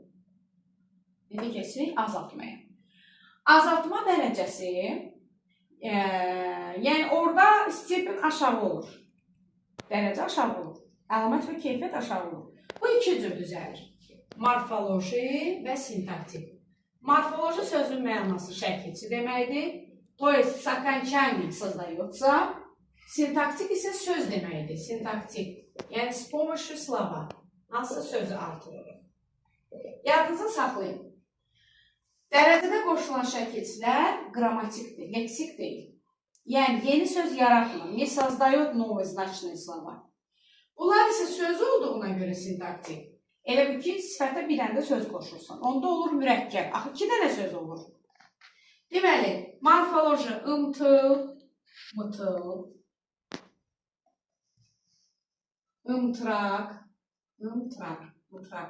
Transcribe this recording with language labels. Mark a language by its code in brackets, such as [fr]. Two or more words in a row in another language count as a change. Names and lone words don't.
[az] İndi keçirik azaltmaya. Azaltma dərəcəsi, yəni orada stepin aşağı olur. Dərəcə aşağı olur. Əlamət və keyfiyyət aşağı olur. Bu iki cür düzəlir. Morfoloji və sintaktik. Morfoloji sözün mənası şəkilçi deməkdir. [ru] To есть, с окончанием создается. [az] Sintaktik isə söz deməkdir. Sintaktik. Yəni, [ru] с помощью slova. [az] Hansısa sözü artırır. Yadınıza saxlayın. Dərəcədə qoşulan şəkilçilər qrammatikdir, leksik deyil. Yəni, yeni söz yaratmır. [ru] Не создает новые значные слова. [az] Bunlar isə söz olduğuna görə sintaktik. Elə bir ki, sifətə bir dənə də söz qoşursan. Onda olur mürəkkəb. Axı, iki dənə söz olur. Deməli, morfoloji ımtıl, mıtıl, ımtıraq, mıtıraq.